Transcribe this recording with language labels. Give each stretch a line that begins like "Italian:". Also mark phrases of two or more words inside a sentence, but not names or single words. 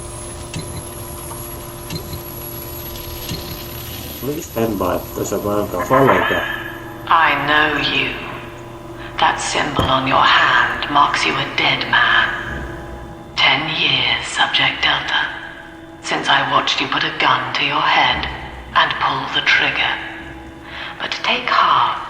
English: Please stand by.
Latvian: Tas apmēram kā falēkā.
English: I know you. That symbol on your hand marks you a dead man. 10 years, Subject Delta, since I watched you put a gun to your head and pull the trigger. But take heart.